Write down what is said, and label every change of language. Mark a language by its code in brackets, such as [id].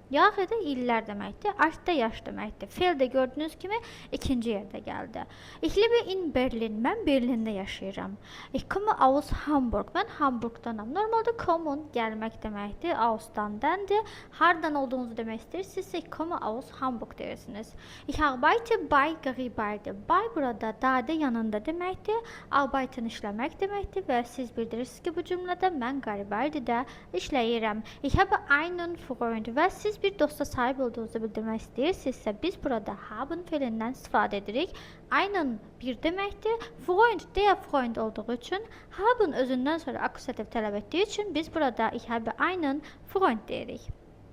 [az] Jahre da illər deməkdir. Alt da yaş deməkdir. Feil də gördüyünüz kimi ikinci yerdə gəldi. [de] Ich lebe in Berlin. [az] Mən Berlində yaşayıram. [de] Ich komme aus Hamburg. [az] Mən Hamburgdanam. Normalda kommen gəlmək deməkdir. Aus'tandandır. Hardan olduğunuzu demək istəyirsinizsə [de] ich komme aus Hamburg [az] deyirsiniz. [de] Ich arbeite bei Garibaldi. [az] Bei burada dade yanında deməkdir. Arbeiten işləmək deməkdir və siz bildirirsiniz ki, bu cümlədə mən Garibaldi'də işləyirəm. [de] Ich habe einen Freund [az] və siz bir dosta sahib olduğunuzu bildirmək istəyirsinizsə biz burada haben feilindən istifadə edirik. Einen bir deməkdir. Freund, der Freund olduğu üçün haben özündən sonra akusativ tələb etdiyi üçün biz burada [de] ich habe einen Freund [az] deyirik.